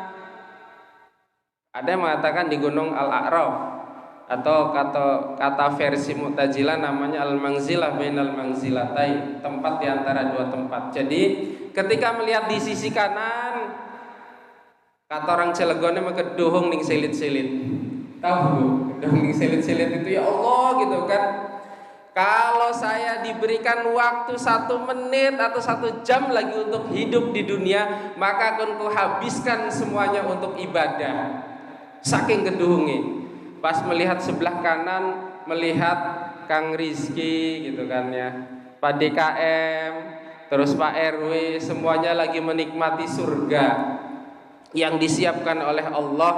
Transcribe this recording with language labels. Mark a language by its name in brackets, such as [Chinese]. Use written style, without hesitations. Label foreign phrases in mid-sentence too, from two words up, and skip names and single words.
[Indonesian] Ada yang mengatakan di Gunung Al-A'raf, atau kata versi Mu'tazilah namanya [Arabic] المنزلة بين المنزلتين, [Indonesian] tempat di antara dua tempat. Jadi ketika melihat di sisi kanan, kata orang Cilegonnya [Javanese] kedohong ning silit-silit. [Indonesian] Tahu [Javanese] kedohong ning silit-silit [Indonesian] itu, [Arabic] يا الله, [Indonesian] gitu kan. Kalau saya diberikan waktu 1 menit atau 1 jam lagi untuk hidup di dunia, maka akan kuhabiskan semuanya untuk ibadah. Saking gedungi. Pas melihat sebelah kanan, melihat Kang Rizky gitu kan ya, Pak DKM, terus Pak RW, semuanya lagi menikmati surga yang disiapkan oleh Allah.